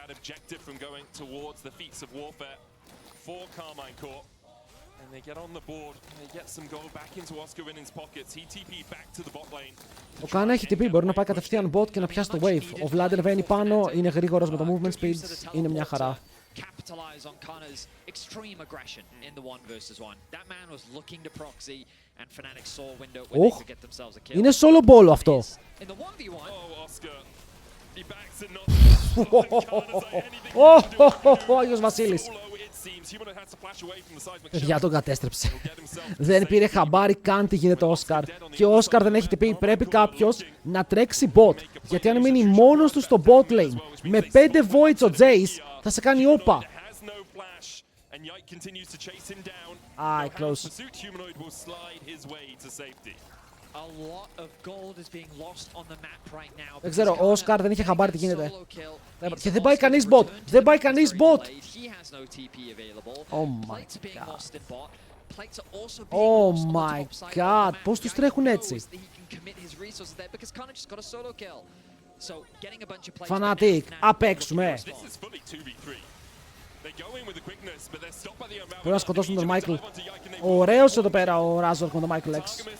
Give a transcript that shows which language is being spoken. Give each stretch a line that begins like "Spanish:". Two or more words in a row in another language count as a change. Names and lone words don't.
Greek: Ο Κάνα έχει TP, μπορεί να πάει κατευθείαν bot και να πιάσει το wave. Ο Vlad ανεβαίνει πάνω, είναι γρήγορος με το
English: movement speed,
Greek: είναι μια χαρά.
English: Capitalize on Kana's extreme aggression in the 1v1. That man was looking to proxy and Fnatic saw a window where they could get themselves a kill.
Greek: Είναι
English: solo ball
Greek: αυτό.
English: In the 1v1.
Greek: Ο Άγιος Βασίλης. Παιδιά, τον κατέστρεψε. Δεν πήρε χαμπάρι καν τι γίνεται ο Όσκαρ. Και ο Όσκαρ δεν έχει TP. Πρέπει κάποιος να τρέξει bot. Γιατί αν μείνει μόνος του στο
English: bot lane
Greek: με 5 voids ο Jace, θα σε κάνει όπα. Close. Δεν ξέρω, ο Όσκαρ δεν είχε χαμπάρι τι γίνεται. Και δεν πάει κανείς bot. Δεν πάει κανείς bot.
English: Oh my god. Oh my god.
Greek: Πώς τους τρέχουν έτσι. Φανατικ, απ' έξουμε. Πρέπει να σκοτώσουν τον Μάικλ. Ωραίος εδώ πέρα ο Ράζορκ με τον Μάικλ X.